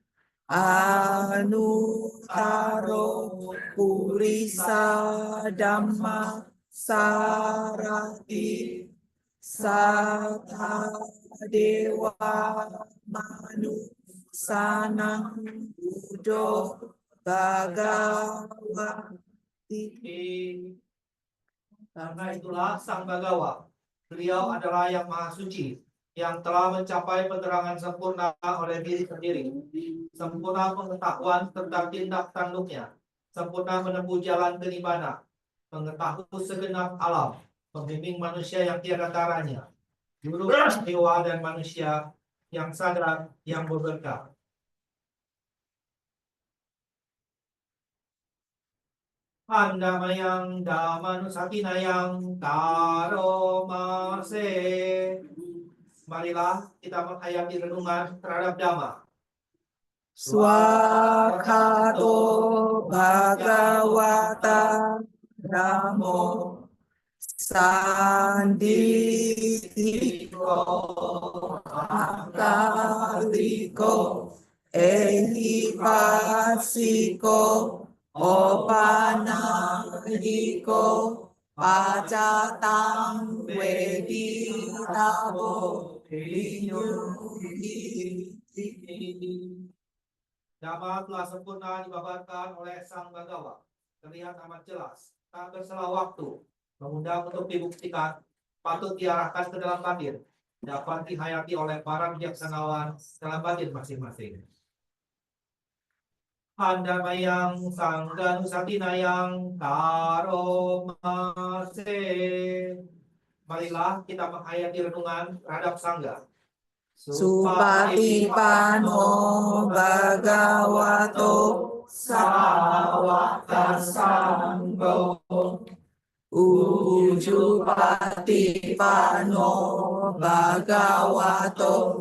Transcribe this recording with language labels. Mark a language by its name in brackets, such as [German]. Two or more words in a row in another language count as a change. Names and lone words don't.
[Pali] anutaro purisa dhamma sarati sata dewa manusanang buddho bhagavati. [Indonesian] Karena itulah Sang Bhagawa, beliau adalah yang maha suci, yang telah mencapai penerangan sempurna oleh diri sendiri, sempurna pengetahuan tentang tindak tanduknya, sempurna menempuh jalan ke nibbana, mengetahui segenap alam, pembimbing manusia yang tiada taranya, guru dewa dan manusia yang sadar, yang berberkah. [Pali] Anda mayang damanusati nayang karomase. [Indonesian] Marilah kita menghayati renungan terhadap Dhamma. [Pali] Swakato bhagavata namo Sanditiko akaliko ehipasiko opanadiko pacatang weditabo [Indonesian] Dhamma telah sempurna dibabarkan oleh Sang Bagawa. Terlihat amat jelas. Tak berselang waktu. Mengundang untuk dibuktikan. Patut diarahkan ke dalam batin. Dapat dihayati oleh para bijaksanawan dalam batin masing-masing. [Pali] Handamayang Sangga Nusatinayang Karomase. [Indonesian] Marilah kita menghayati renungan terhadap Sangga. [Pali] Supatipano Bhagavato Sawakasanggo Ujupatipano Bhagavato